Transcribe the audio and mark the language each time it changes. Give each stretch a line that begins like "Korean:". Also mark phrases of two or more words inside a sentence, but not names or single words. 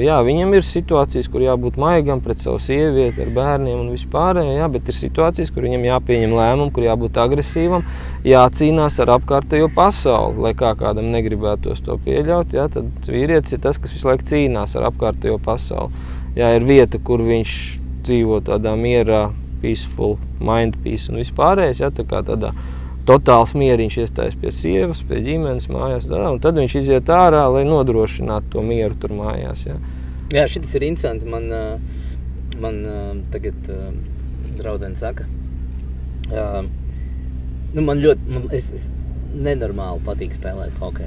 Latvian: Jā, viņam ir situācijas, kur jābūt maigam pret savu sievieti, ar bērniem un vispārējo, jā, bet ir situācijas, kur viņam jāpieņem lēmumu, kur jābūt agresīvam, jācīnās ar apkārtējo pasauli, lai kā kādam negribētos to pieļaut, jā, tad vīrietis ir tas, kas visu laiku cīnās ar apkārtējo pasauli. Jā, ir vieta, kur viņš dzīvo tādā mierā,
English: peaceful, mind peace
Latvian: un vispārējais, ja, tā kā tādā totāls mieriņš iestājas pie sievas, pie ģimenes mājās, un tad viņš iziet ārā, lai nodrošinātu to mieru tur mājās, ja. Jā, šitas ir interesanti, man tagad draudzene saka, nu, man nenormāli patīk spēlēt hokeju.